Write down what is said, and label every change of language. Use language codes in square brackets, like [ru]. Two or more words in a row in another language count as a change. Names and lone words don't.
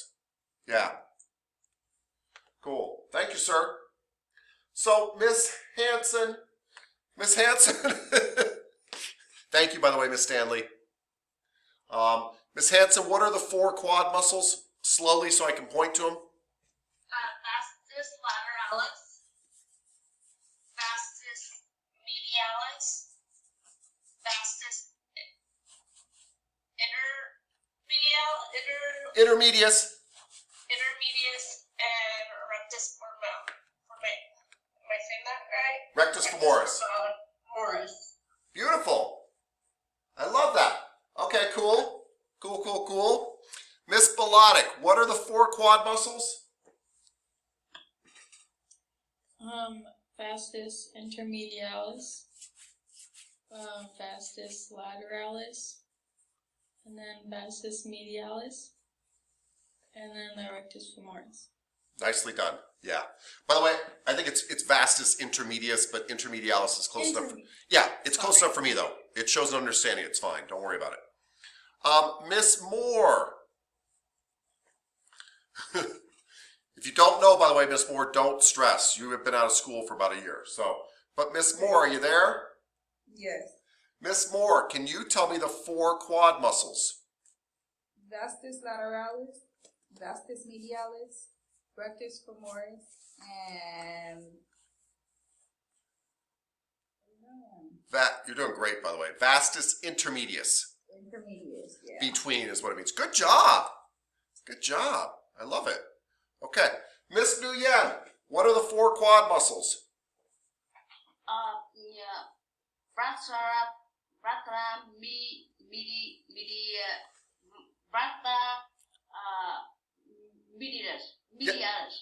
[en] Yeah. Cool. Thank you, sir. So, Miss Hanson. Thank you, by the way, Miss Stanley. Miss Hanson, what are the 4 quad muscles? Slowly so I can point to them. Vastus lateralis, vastus medialis, vastus Intermedius. intermedius, and rectus femoris. Am I saying that right? Rectus femoris. Femoris. Beautiful. I love that. Okay, cool. Cool. Miss Bolotic, what are the 4 quad muscles? Vastus intermedialis, Vastus lateralis, and then vastus medialis, and then the rectus femoris. Nicely done. Yeah. By the way, I think it's vastus intermedius, but intermedialis is close enough. Yeah, it's close enough for me though. It shows an understanding. It's fine. Don't worry about it. Miss Moore. If you don't know, by the way, Miss Moore, don't stress. You have been out of school for about a year. So, but Miss Moore, are you there? Yes. Miss Moore, can you tell me the 4 quad muscles? Vastus lateralis, vastus medialis, rectus femoris, and You're doing great, by the way. Vastus intermedius. intermedius. Yeah. Between is what it means. Good job. Good job. I love it. Okay. Miss Nguyen, what are the 4 quad muscles? Medialis.